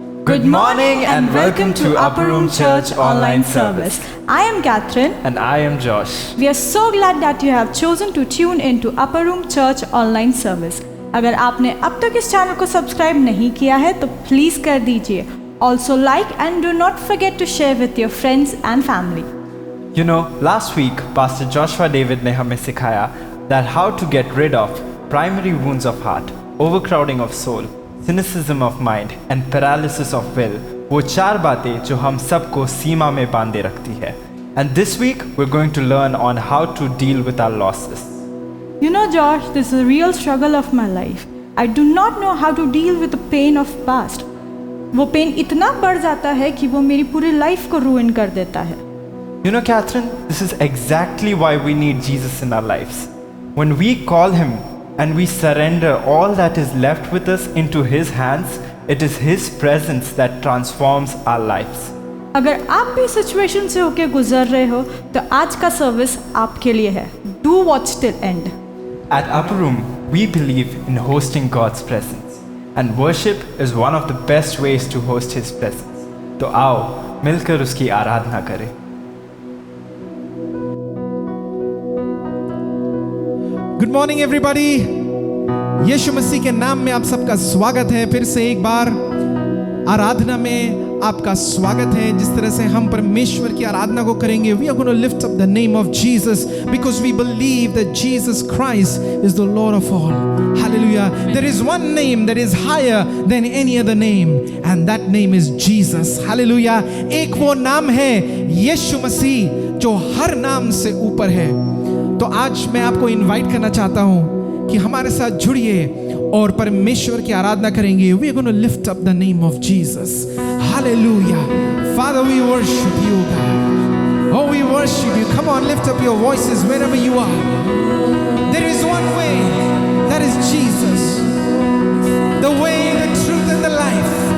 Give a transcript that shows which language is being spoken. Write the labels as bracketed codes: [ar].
[en] Good morning and welcome to Upper Room Church online service. I am Catherine. And I am Josh. We are so glad that you have chosen to tune into Upper Room Church online service. [hi] अगर आपने अब तक इस channel को subscribe नहीं किया है तो प्लीज कर दीजिए. [en] Also like and do not forget to share with your friends and family. You know, last week Pastor Joshua David [hi] ने हमें सिखाया [en] that how to get rid of primary wounds of heart, overcrowding of soul, cynicism of mind and paralysis of will. [hi] वो चार बातें जो हम सबको सीमा में बांधे रखती है. [en] And this week we're going to learn on how to deal with our losses. You know, Josh, this is a real struggle of my life. I do not know how to deal with the pain of past. [hi] वो pen इतना बढ़ जाता है कि वो मेरी पूरी life को ruin कर देता है. [en] You know, Catherine, this is exactly why we need Jesus in our lives. When we call Him and we surrender all that is left with us into His hands, it is His presence that transforms our lives. [hi] अगर आप भी situation से होके गुजर रहे हो तो आज का सर्विस आपके लिए है. [en] Do watch till end. At Upper Room, we believe in hosting God's presence, and worship is one of the best ways to host His presence. [hi] तो आओ मिलकर उसकी आराधना करें. [en] Good morning everybody. [hi] यीशु मसीह के नाम में आप सबका स्वागत है. फिर से एक बार आराधना में आपका स्वागत है. जिस तरह से हम परमेश्वर की आराधना को करेंगे, [en] we are going to lift up the name of Jesus because we believe that Jesus Christ is the Lord of all. Hallelujah. There is one name that is higher than any other name, and that name is Jesus. Hallelujah. [hi] एक वो नाम है यीशु मसीह जो हर नाम से ऊपर है. तो आज मैं आपको इनवाइट करना चाहता हूं कि हमारे साथ जुड़िए और परमेश्वर की आराधना करेंगे. [en] We are going to lift up the name of Jesus. Hallelujah. Father, we worship you, God. Oh, we worship you. Come on, lift up your voices wherever you are. There is one way, that is Jesus. The way, the truth and the life.